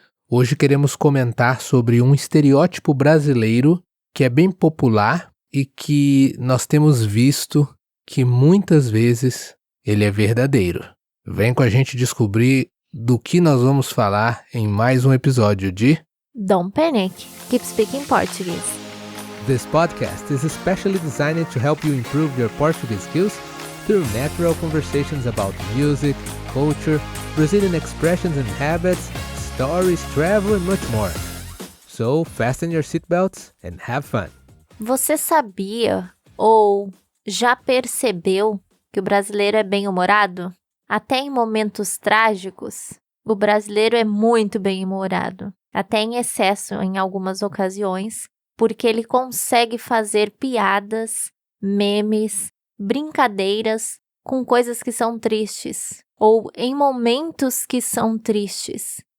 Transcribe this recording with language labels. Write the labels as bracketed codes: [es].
[pt] Hoje queremos comentar sobre um estereótipo brasileiro que é bem popular e que nós temos visto que muitas vezes ele é verdadeiro. Vem com a gente descobrir do que nós vamos falar em mais um episódio de [en] Don't Panic, Keep Speaking Portuguese. This podcast is especially designed to help you improve your Portuguese skills through natural conversations about music, culture, Brazilian expressions and habits, stories, travel and much more. So, fasten your seatbelts and have fun. [pt] Você sabia ou já percebeu que o brasileiro é bem-humorado? Até em momentos trágicos, o brasileiro é muito bem-humorado, até em excesso em algumas ocasiões, porque ele consegue fazer piadas, memes, brincadeiras com coisas que são tristes, ou em momentos que são tristes.